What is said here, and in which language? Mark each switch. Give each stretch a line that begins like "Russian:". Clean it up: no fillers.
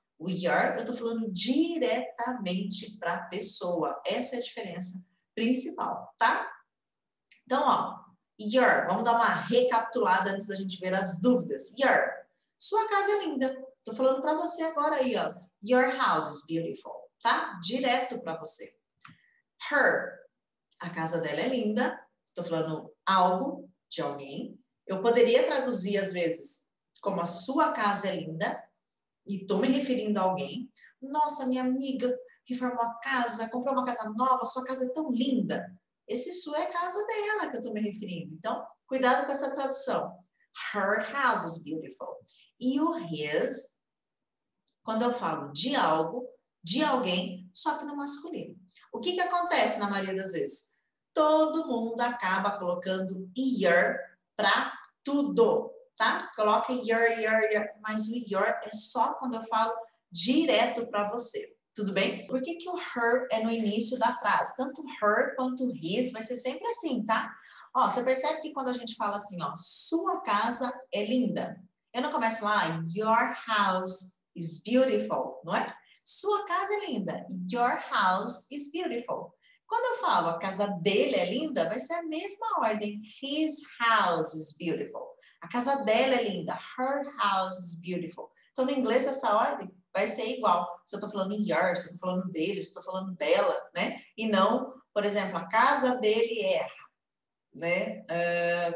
Portuguese: O your, eu tô falando diretamente para a pessoa. Essa é a diferença principal, tá? Então, ó, your, vamos dar uma recapitulada antes da gente ver as dúvidas. Your, sua casa é linda. Tô falando para você agora aí, ó.
English: Your house is beautiful, tá?
Portuguese: Direto para você. Her, a casa dela é linda. Tô falando algo de alguém. Eu poderia traduzir às vezes como a sua casa é linda e tô me referindo a alguém. Nossa, minha amiga reformou a casa, comprou uma casa nova, sua casa é tão linda. Esse sua é a casa dela que eu tô me referindo. Então, cuidado com essa tradução.
English: Her house is beautiful.
Portuguese: E o his, quando eu falo de algo, de alguém, só que no masculino. O que acontece na maioria das vezes? Todo mundo acaba colocando your para tudo, tá? Coloca your, mas o your é só quando eu falo direto para você. Tudo bem? Por que o her é no início da frase? Tanto her quanto his vai ser sempre assim, tá? Ó, você percebe que quando a gente fala assim, ó, sua casa é linda. Eu não começo lá,
English: your house is beautiful,
Portuguese: não é? Sua casa é linda.
English: Your house is beautiful.
Portuguese: Quando eu falo a casa dele é linda, vai ser a mesma ordem.
English: His house is beautiful.
Portuguese: A casa dela é linda.
English: Her house is beautiful.
Portuguese: Então, no inglês, essa ordem vai ser igual. Se eu estou falando em your, se eu estou falando dele, se eu estou falando dela, né? E não, por exemplo, a casa dele é, né?